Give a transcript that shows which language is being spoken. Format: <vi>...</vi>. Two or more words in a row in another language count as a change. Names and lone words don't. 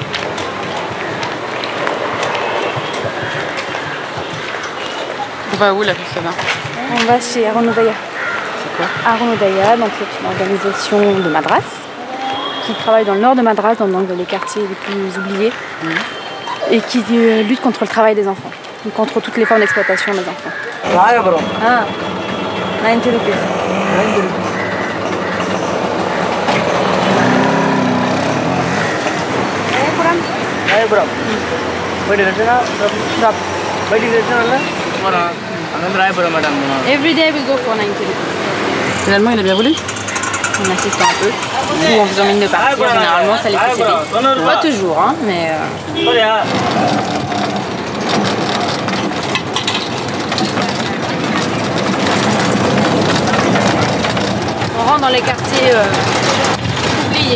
<fr>On va où là, Christina? On va chez Arunodaya. C'est quoi? Arunodaya, donc c'est une organisation de Madras qui travaille dans le nord de Madras, dans les quartiers les plus oubliés, et qui lutte contre le travail des enfants, contre toutes les formes d'exploitation des enfants.</fr> <en>Ah, 90 rupees. 90 rupees. Every day we go for 90 rupees.</en> <fr>Finalement, il a bien voulu? On assiste un peu, ou en faisant mine de partir, généralement ça les fait céder. Pas toujours, hein, mais... On rentre dans les quartiers oubliés.</fr>